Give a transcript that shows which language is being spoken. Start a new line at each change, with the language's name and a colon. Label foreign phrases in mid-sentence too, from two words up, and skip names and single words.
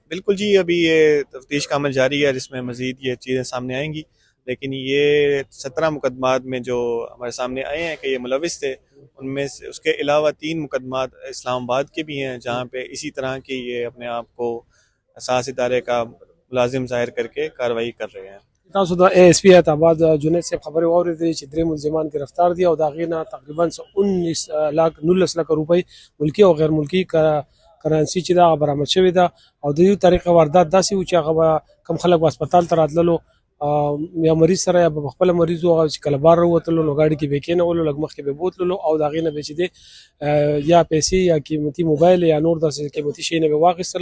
Urdu: بالکل جی، ابھی یہ تفتیش کا عمل جاری ہے جس میں مزید یہ چیزیں سامنے آئیں گی، لیکن یہ 17 مقدمات میں جو ہمارے سامنے آئے ہیں کہ یہ ملوث تھے، ان میں سے اس کے علاوہ 3 مقدمات اسلام آباد کے بھی ہیں جہاں پہ اسی طرح کی یہ اپنے آپ کو حساس ادارے کا ملازم ظاہر کر کے کارروائی کر رہے ہیں.
Pashto: تاسو د ASP اعتماد جنید صاحب خبرې واورېدې چې درې ملزمان گرفتار دي او د هغې نه تقریبا 19 لک روپۍ ملکي او غیر ملکي کرنسي چې دا هغه برآمد شوې ده. او د دې طریقې واردات داسې و چې هغه به کم خلک به هسپتال ته راتللو یا مریض سره یا به خپله مریض و، هغه چې کله بار راوتلو نو ګاډي کې به یې کېنولو، لږ مخکې به یې بوتللو او د هغې نه به چې دی یا پیسې یا قیمتي موبایل یا نور داسې قیمتي شی نه به واخیستل.